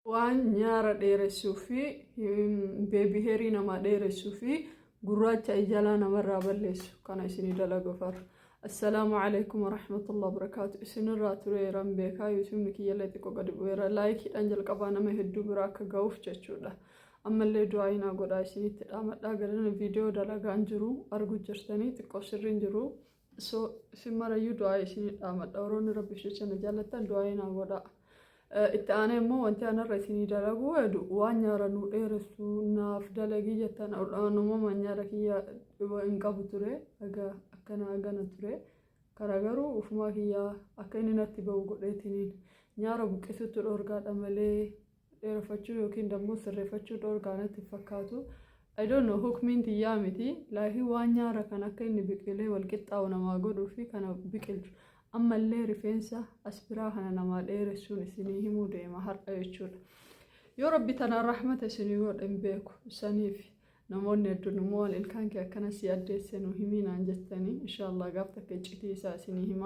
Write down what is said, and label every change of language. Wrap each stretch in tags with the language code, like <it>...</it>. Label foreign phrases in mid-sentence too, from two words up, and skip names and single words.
<om>waan nyaara dheeressuu fi beebii heerii nama dheeressuu fi gurraacha ijala namarraa balleessu kana isinii dalagu farra.</om> <ar>السلام عليكم ورحمة الله وبركاته.</ar> <om>Isinirraa tureeran beekaa yuutuubni kiyyallee xiqqoo gadi bu'eera. Laayikiidhaan jalqabaa nama hedduu biraa akka ga'uuf jechuudha. Ammallee du'aayinaa godhaa isinitti dhaamadhaa galana viidiyoo dalagaan jiru argu jirtanii xiqqoo sirriin jiru. Isin marayyuu du'aa isinii dhaamadha. Oroonni rabbi shechana jaallattan du'aayinaa godhaa. Itti aanee immoo wanti anarra isinii dalagu waan nyaara nu dheeressu naaf dalagii jettan uumama nyaara kiyya hin qabu ture akkana gana ture karaa garuu ufumaa kiyyaa akka inni natti ba'u godheetiniin nyaara buqqisutti dhoorgaadha malee dheereffachuu yookiin dammoo sirreeffachuu dhoorgaa natti fakkaatu.</om> <en>I don't know</en> <om>hukmiin tiyyaa miti laakii waan nyaara kan akka inni biqilee walqixxaa'u namaa godhuu fi kana biqilchu. Ammallee rifeensa aspiraa kana namaa dheeressuun isinii himuu deema har'a jechuudha. Yoo rabbi tanaan rahmata isinii godhe hin beeku saniif namoonni hedduun immoo waan ilkaan kee akkana si addeesse nu himinaan jettanii inshaallah gaaf takka iccitii isaa isinii himaa.</om>